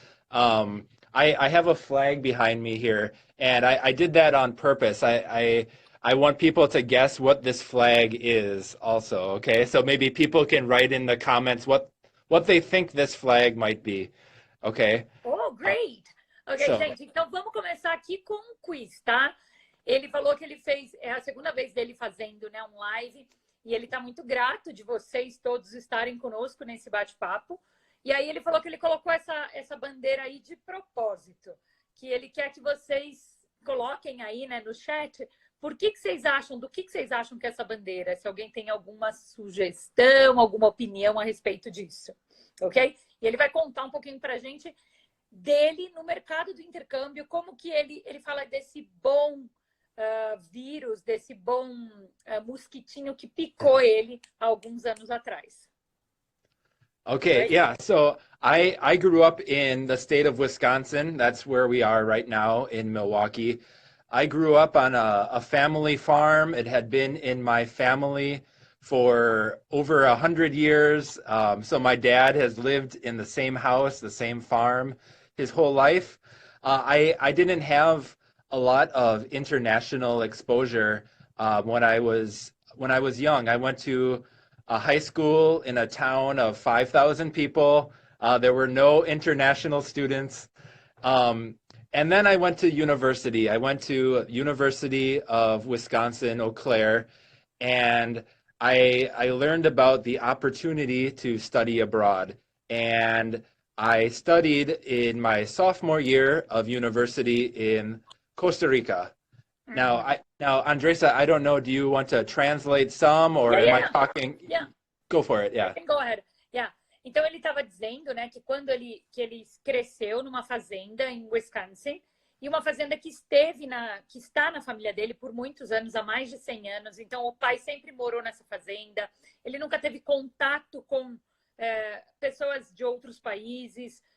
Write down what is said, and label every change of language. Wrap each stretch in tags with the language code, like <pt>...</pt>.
<en>I have a flag behind me here, and I did that on purpose. I want people to guess what this flag is also, okay? So maybe people can write in the comments what they think this flag might be, okay? Oh, great!</en> <pt>Ok, gente, então vamos começar aqui com um quiz, tá? Ele falou que ele fez, é a segunda vez dele fazendo, né, um live, e ele tá muito grato de vocês todos estarem conosco nesse bate-papo. E aí ele falou que ele colocou essa bandeira aí de propósito, que ele quer que vocês coloquem aí, né, no chat, do que vocês acham que é essa bandeira, se alguém tem alguma sugestão, alguma opinião a respeito disso, ok? E ele vai contar um pouquinho pra gente dele no mercado do intercâmbio, como que ele fala desse bom vírus, desse bom mosquitinho que picou ele há alguns anos atrás.</pt> <en>Okay, right? Yeah, so I grew up in the state of Wisconsin. That's where we are right now in Milwaukee. I grew up on a family farm. It had been in my family for over 100 years. So my dad has lived in the same house, the same farm his whole life. I didn't have a lot of international exposure when I was young. I went to a high school in a town of 5,000 people. There were no international students. And then I went to university. I went to University of Wisconsin, Eau Claire, and I learned about the opportunity to study abroad. And I studied in my sophomore year of university in Costa Rica. Now, Andresa, I don't know, do you want to translate some or am I talking? Yeah. Go for it, yeah. Go ahead. Yeah.</en> <pt>Então ele estava dizendo, né, que que ele cresceu numa fazenda em Wisconsin, e uma fazenda que está na família dele por muitos anos, há mais de 100 anos. Então o pai sempre morou nessa fazenda. Ele nunca teve contato com pessoas de outros países.</pt>